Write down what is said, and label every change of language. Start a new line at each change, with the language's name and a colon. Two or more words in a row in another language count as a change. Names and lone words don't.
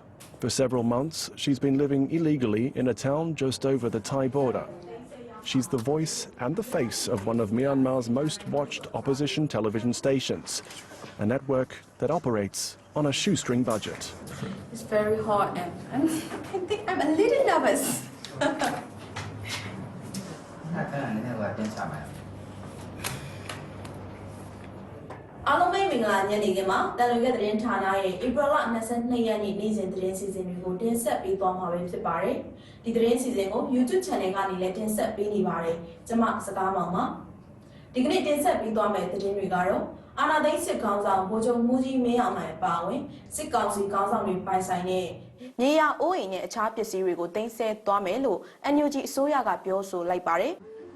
English: For several months, she's been living illegally in a town just over the Thai border. She's the voice and the face of one of Myanmar's most watched opposition television stations, a network that operates on a shoestring budget. It's very hot, and I think I'm a little nervous.
Burmese: အားလုံးပဲမင်္ဂလာညနေခင်းမှာတန်လွင်ကသတင်းဌာနရဲ့ဧပြီလ22ရက်နေ့နေ့စဉ်သတင်းစီစဉ်တွေကိုတင်ဆက်ပေးသွားမှာ ဖြစ်ပါတယ်။ဒီသတင်းစီစဉ်ကို YouTube channel ကနေလည်းတင်ဆက်ပေးနေပါတယ်။ကျွန်မစကားမောင်ပါ။ဒီကနေ့တင်ဆက်ပေးသွားမယ့်သတင်းတွေကတော့အာဏာသိမ်းစစ်ကောင်ဆောင်ဗိုလ်ချုပ်မှူးကြီးမင်းအောင်လှိုင်ပါဝင်စစ်ကောင်စီခေါင်းဆောင်တွေပိုင်ဆိုင်တဲ့မြေယာအိုးအိမ်နဲ့အခြားပစ္စည်းတွေကိုတင်ဆက်သွားမယ်လို့ NUG အစိုးရကပြောဆိုလိုက်ပါတယ်။